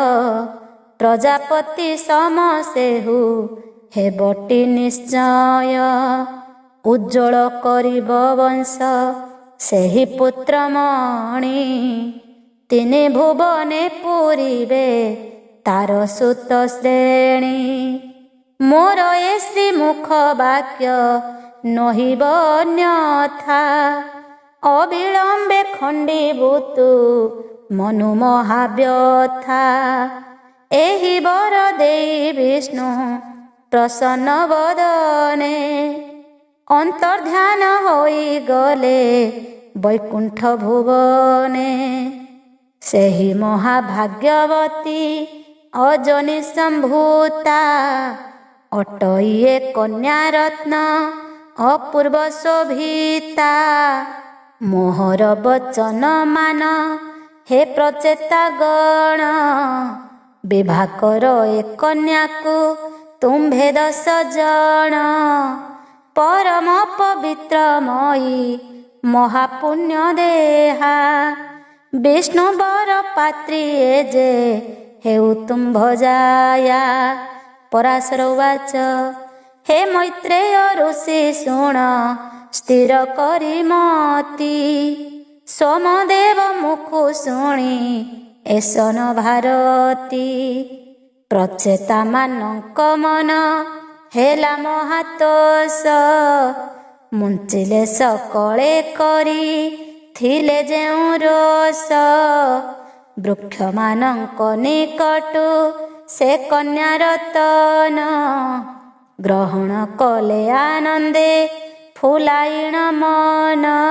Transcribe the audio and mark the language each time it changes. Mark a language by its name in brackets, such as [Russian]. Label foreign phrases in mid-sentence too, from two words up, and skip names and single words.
[Odia] ପ୍ରଜାପତି ସମସ୍ତେହୁ ହେବଟି ନିଶ୍ଚୟ। ଉଜ୍ଜ୍ୱଳ କରିବ ବଂଶ ସେହି ପୁତ୍ରମଣି। ତିନି ଭୁବନେ ପୂରିବେ ତାର ସୁତ ଶ୍ରେଣୀ। ମୋର ଏ ଶ୍ରୀମୁଖ ବାକ୍ୟ ନହିବ ଅନ୍ୟଥା ଅବିଳମ୍ବେ ଖଣ୍ଡୀଭୂତୁ ମନୁ ମହାବ୍ୟଥା ଏହି ବର ଦେଇ ବିଷ୍ଣୁ ପ୍ରସନ୍ନ ବଦନେ ଅନ୍ତର୍ଧ୍ୟାନ ହୋଇ ଗଲେ ବୈକୁଣ୍ଠ ଭୁବନେ ସେହି ମହାଭାଗ୍ୟବତୀ ଅଜନୀ ସମ୍ଭୂତା ଅଟଇଏ କନ୍ୟା ରତ୍ନ ଅପୂର୍ବ ଶୋଭିତା ମୋହର ବଚନ ମାନ ହେ ପ୍ରଚେତା ଗଣ ବିବାହ କର ଏ କନ୍ୟା କୋ ତୁମ୍ଭେ 10 ଜନ ପରମ ପବିତ୍ରମୟୀ ମହାପୁଣ୍ୟ ଦେହା ବିଷ୍ଣୁ ବର ପାତ୍ରୀ ଯେ ହେଉ ତୁମ ଭଜାୟା ପରାଶର ଉବାଚ ହେ ମୈତ୍ରେୟ ଋଷି ଶୁଣ ସ୍ଥିର କରି ମତି ସୋମଦେବ ମୁଖୁ ଶୁଣି ଏସନ ଭାରତୀ ପ୍ରଚେତା ମାନକ ମନ ହେଲା ମହାତୋଷ ମୁଞ୍ଚିଲେ ସକଳେ କରି ଥିଲେ ଯେଉ ରୋଷ ବୃକ୍ଷ ମାନକ ନିକଟୁ ସେ କନ୍ୟା ରତନ ଗ୍ରହଣ କଲେ ଆନନ୍ଦେ ଫୁଲାଇଣ ମନ